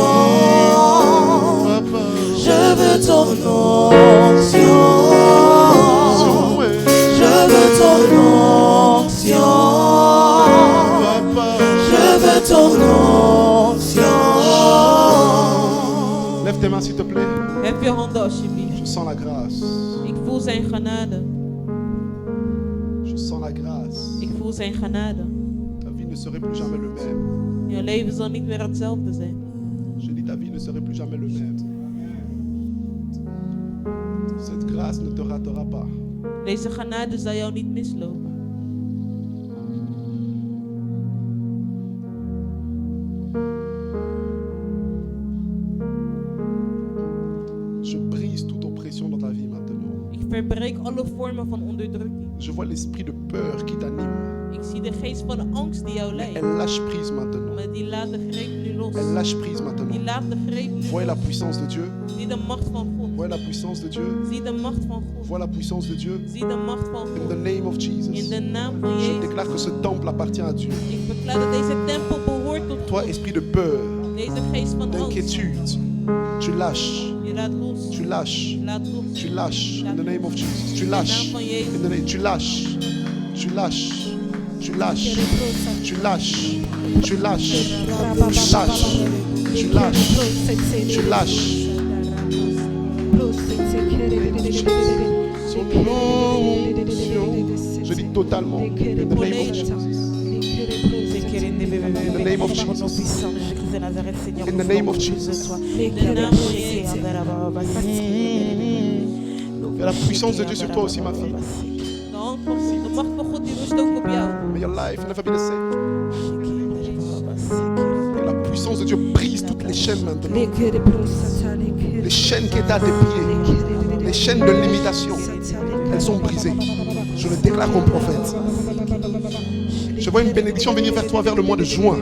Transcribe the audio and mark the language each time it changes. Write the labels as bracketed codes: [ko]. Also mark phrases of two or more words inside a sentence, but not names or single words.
[fr] Papa. Je veux ton onction. Je veux ton onction. Papa. Je veux ton onction. Lève tes mains s'il te plaît. [nl] Heb je handen alsjeblieft. [fr] Je sens la grâce. [nl] Ik voel zijn genade. [fr] Je sens la grâce. [nl] Ik voel zijn genade. [fr] Ta vie ne serait plus jamais le même. [nl] Je leven zal niet meer hetzelfde zijn. [fr] Je dis ta vie ne serait plus jamais le même. Cette grâce grâce ne te ratera pas. [nl] Deze genade zal jou niet mislopen. [fr] Je brise toute oppression dans ta vie maintenant. [nl] Ik verbreek alle vormen van onderdrukking. [fr] Je vois l'esprit de peur qui t'anime. [nl] Ik zie de geest van de angst die jou leidt. [fr] Elle lâche prise maintenant. [nl] Maar die laat de greep nu los. [fr] Elle lâche prise [nl] Die [fr] maintenant. [nl] laat de greep nu [fr] Voyez la [nl] los. [fr] puissance de Dieu. [nl] Zie de macht van God. [fr] Voyez la puissance de Dieu. [nl] Zie de macht van God. [fr] Vois la puissance de Dieu. [nl] Zie de macht van [en] In [nl] God. [en] the name of [nl] In [en] Jesus. [nl] de naam van [fr] Je [nl] Jezus. [fr] déclare que ce temple appartient à Dieu. [nl] Ik verklaar dat deze tempel behoort tot [fr] Toi, [nl] God. [fr] esprit de peur, [nl] Deze geest van angst. [fr] d'inquiétude, tu lâches. [nl] Je laat los. [fr] Tu lâches. [nl] Je laat los. [fr] Tu lâches. [en] In the name of Jesus. [fr] Tu lâches. [en] In the name. [fr] Tu lâches. Tu lâches. Tu lâches. Tu lâches. Tu lâches. Tu lâches. Tu lâches. Tu lâches. Son onction. Je dis totalement. [en] In the name of Jesus. In the name of Jesus. In the name of Jesus. [nl] In de naam van Jezus. [fr] Il y a la puissance de Dieu sur toi aussi, ma fille. [nl] De macht van God die rust ook op jou. [en] May your life never be the same. [fr] Et la puissance de Dieu brise toutes les chaînes maintenant. Les chaînes qui étaient à tes pieds, les chaînes de limitation, elles sont brisées. Je le déclare comme prophète. Je vois une bénédiction venir vers toi vers le mois de juin.